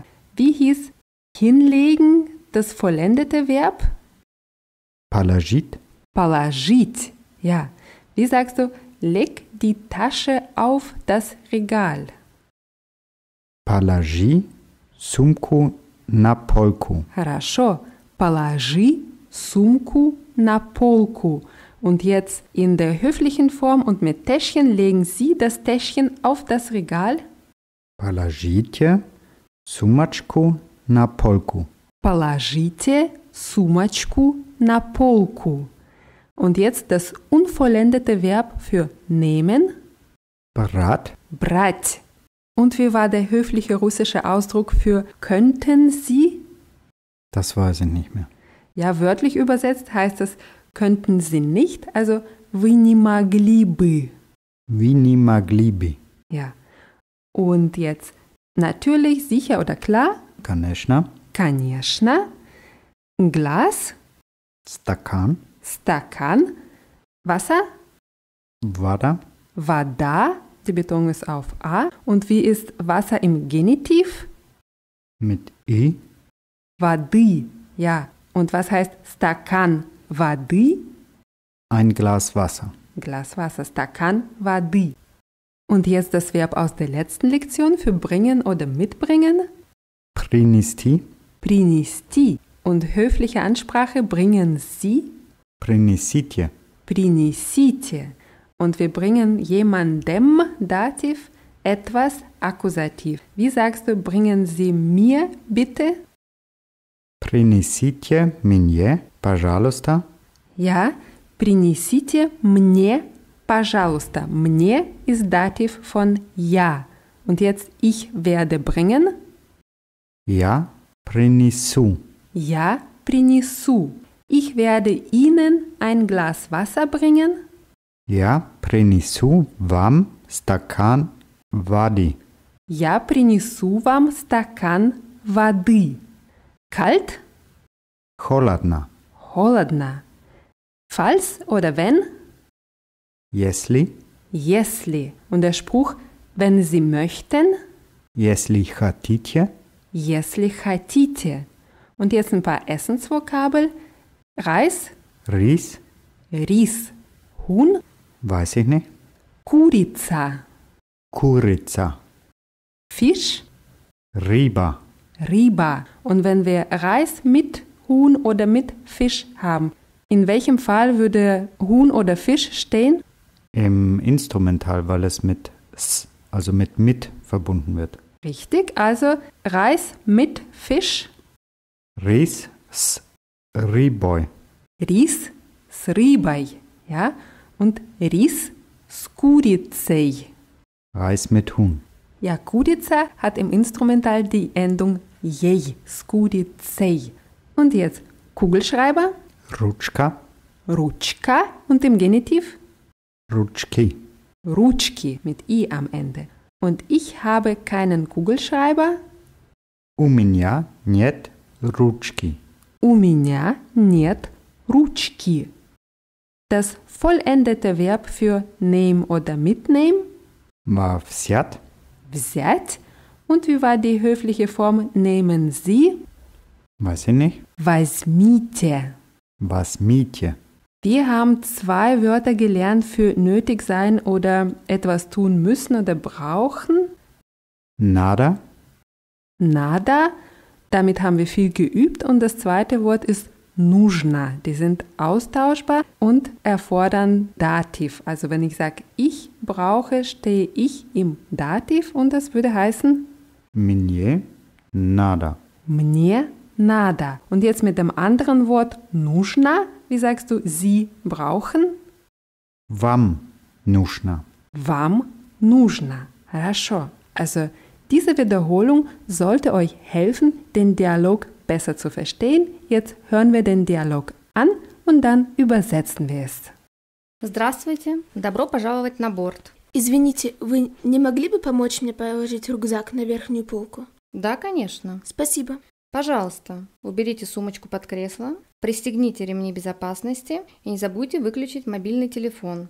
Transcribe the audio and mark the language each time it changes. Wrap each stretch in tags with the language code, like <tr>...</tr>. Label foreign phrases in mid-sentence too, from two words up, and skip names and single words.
<de>Wie hieß hinlegen das vollendete Verb?</de> <ru>Palajit. Palajit. Ja.</ru> <de>Wie sagst du, leg die Tasche auf das Regal?</de> <ru>Положить. Сумку на полку. Хорошо. Положи сумку на полку.</ru> <de>Und jetzt in der höflichen Form und mit Täschchen legen Sie das Täschchen auf das Regal.</de> <ru>Положите сумочку на полку. Положите сумочку на полку.</ru> <de>Und jetzt das unvollendete Verb für nehmen.</de> <ru>Брать. Брать.</ru> <de>Und wie war der höfliche russische Ausdruck für könnten Sie? Das weiß ich nicht mehr. Ja, wörtlich übersetzt heißt es könnten Sie nicht, also</de> <ru>вы не могли бы. Вы не могли бы.</ru> <de>Ja. Und jetzt natürlich, sicher oder klar?</de> <ru>Конечно. Конечно. Glas. Стакан. Стакан. Wasser. Вода. Вода.</ru> <de>Die Betonung ist auf A. Und wie ist Wasser im Genitiv? Mit I. Воды. Ja. Und was heißt</de> <ru>Стакан воды?</ru> <de>Ein Glas Wasser. Glas Wasser.</de> <ru>Стакан воды.</ru> <de>Und jetzt das Verb aus der letzten Lektion für bringen oder mitbringen.</de> <ru>Принести. Принести.</ru> <de>Und höfliche Ansprache bringen Sie.</de> <ru>Принесите. Принесите.</ru> <de>Und wir bringen jemandem Dativ etwas Akkusativ. Wie sagst du, bringen Sie mir bitte?</de> <ru>Принесите мне, пожалуйста. Ja, принесите мне, пожалуйста.</ru> <de>Мне ist Dativ von ja. Und jetzt ich werde bringen.</de> <ru>Я принесу. Ja, принесу.</ru> <de>Ich werde Ihnen ein Glas Wasser bringen.</de> <ru>Я принесу вам стакан воды. Я принесу вам стакан воды.</ru> <de>Kalt?</de> <ru>Холодно. Холодно.</ru> <de>Falls oder wenn?</de> <ru>Если. Если.</ru> <de>Und der Spruch, wenn Sie möchten?</de> <ru>Если хотите. Если хотите.</ru> <de>Und jetzt ein paar Essensvokabel. Reis?</de> <ru>Рис.</ru> <de>Ris. Huhn? Weiß ich nicht.</de> <ru>Курица. Курица.</ru> <de>Fisch?</de> <ru>Рыба. Riba.</ru> <de>Und wenn wir Reis mit Huhn oder mit Fisch haben, in welchem Fall würde Huhn oder Fisch stehen? Im Instrumental, weil es mit s, also mit verbunden wird. Richtig, also Reis mit Fisch.</de> <ru>Рис с рыбой. Ris с рыбой.</ru> <de>Ja?</de> <ru>Und Ris с курицей.</ru> <de>Reis mit Huhn. Ja, Kurica hat im Instrumental die Endung jej,</de> <ru>с курицей.</ru> <de>Und jetzt Kugelschreiber,</de> <ru>Rutschka,</ru> <de>Rutschka und im Genitiv</de> <ru>Rutschki.</ru> <de>Rutschki mit i am Ende. Und ich habe keinen Kugelschreiber.</de> <ru>У меня нет ручки. У меня нет ручки.</ru> <de>Das vollendete Verb für nehmen oder mitnehmen,</de> <ru>War взят. взять.</ru> <de>Und wie war die höfliche Form nehmen Sie? Weiß ich nicht.</de> <ru>Возьмите. Возьмите.</ru> <de>Wir haben 2 Wörter gelernt für nötig sein oder etwas tun müssen oder brauchen.</de> <ru>Nada.</ru> <de>Nada, damit haben wir viel geübt. Und das zweite Wort ist нужно. Die sind austauschbar und erfordern Dativ. Also wenn ich sage, ich brauche, stehe ich im Dativ und das würde heißen</de> <ru>Мне nada. мне надо.</ru> <de>Und jetzt mit dem anderen Wort нужно, wie sagst du, Sie brauchen?</de> <ru>Вам нужно. Вам нужно. Хорошо.</ru> <de>Also diese Wiederholung sollte euch helfen, den Dialog besser zu verstehen. Jetzt hören wir den Dialog an und dann übersetzen wir es.</de> <ru>Здравствуйте, добро пожаловать на борт. Извините, вы не могли бы помочь мне положить рюкзак на верхнюю полку? Да, конечно. Спасибо. Пожалуйста, уберите сумочку под кресло, пристегните ремни безопасности и не забудьте выключить мобильный телефон.</ru>